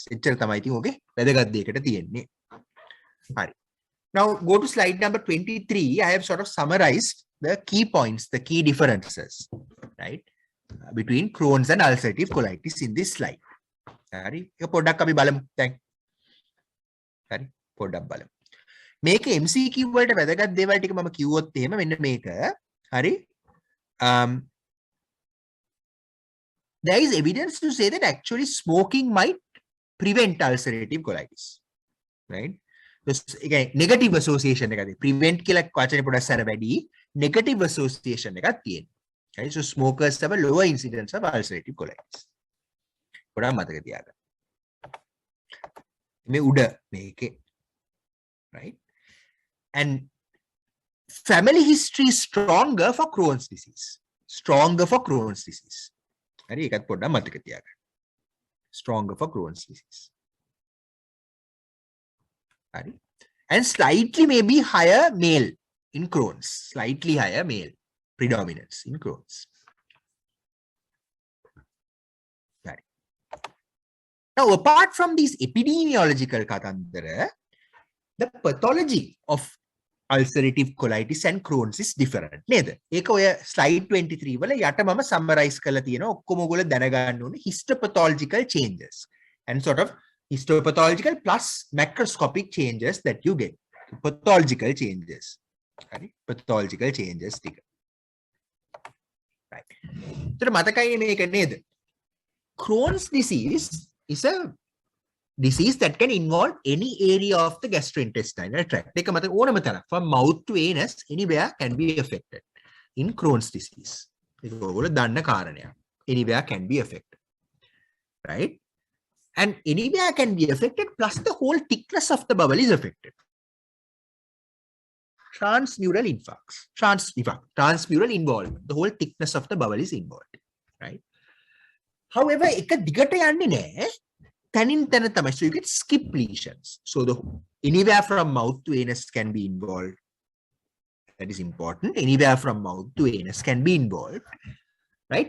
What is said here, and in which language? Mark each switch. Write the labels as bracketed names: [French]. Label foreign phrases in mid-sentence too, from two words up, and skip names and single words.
[English] Okay? Now go to slide number 23. I have sort of summarized the key points, the key differences, right, between Crohn's and ulcerative colitis in this slide. Make MCQ [Sinhala] වලට වැදගත් දේවල් ටික මම කිව්වොත් එහෙම මෙන්න මේක. හරි. [English] There is evidence to say that actually smoking might prevent ulcerative colitis, right? Again, negative association [Sinhala] එකක් තියෙනවා. Prevent කියලා වචනේ පොඩ්ඩක් සැර වැඩි. [English] Negative association [Sinhala] එකක් තියෙනවා. [English] Right? So smokers have a lower incidence of ulcerative colitis. [Sinhala] පොඩ්ඩක් මතක තියාගන්න. මේ උඩ මේකේ, [English] right? And family history is stronger for Crohn's disease. Stronger for Crohn's disease. [Sinhala] හරි ඒකත් පොඩ්ඩක් මතක තියාගන්න. [English] Stronger for Crohn's disease. [Sinhala] හරි. [English] And slightly maybe higher male in Crohn's. Slightly higher male predominance in Crohn's. Right. Now apart from these epidemiological katandara, the pathology of ulcerative colitis and Crohn's is different. [Sinhala] නේද? ඒක ඔය slide 23 වල යට මම summarize කරලා තියෙනවා. [English] ඔක්කොම ඔයගොල්ලෝ දැනගන්න ඕනේ histopathological changes and sort of histopathological plus macroscopic changes that you get. Pathological changes. හරි? Pathological changes ටික. [Sinhala] Right. ඒතර මතකයි මේක නේද? [English] Crohn's disease is a disease that can involve any area of the gastrointestinal tract. From mouth to anus, anywhere can be affected in Crohn's disease. Anywhere can be affected. Right? And anywhere can be affected, plus the whole thickness of the bowel is affected. Transmural infarcts. Transmural involvement. The whole thickness of the bowel is involved. Right? However, so you get skip lesions. So the anywhere from mouth to anus can be involved. That is important. Anywhere from mouth to anus can be involved, right?